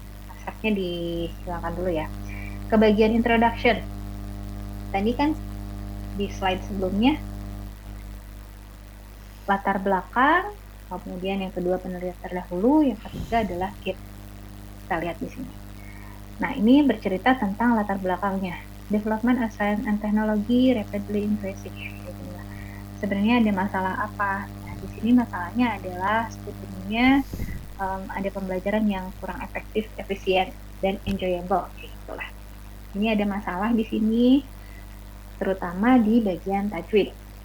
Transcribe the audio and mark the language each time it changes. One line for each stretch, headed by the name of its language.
Indonesian: Asapnya dihilangkan dulu ya. Ke bagian introduction. Tadi kan di slide sebelumnya latar belakang, kemudian yang kedua penelitian terdahulu, yang ketiga adalah gap. Kita lihat di sini. Nah, ini bercerita tentang latar belakangnya.
English: Development of science and technology rapidly increasing.
Indonesian: Sebenarnya ada masalah apa? Nah, di sini masalahnya adalah sebetulnya ada pembelajaran yang kurang efektif, efisien, dan enjoyable. Itulah. Ini ada masalah di sini, terutama di bagian tajwid.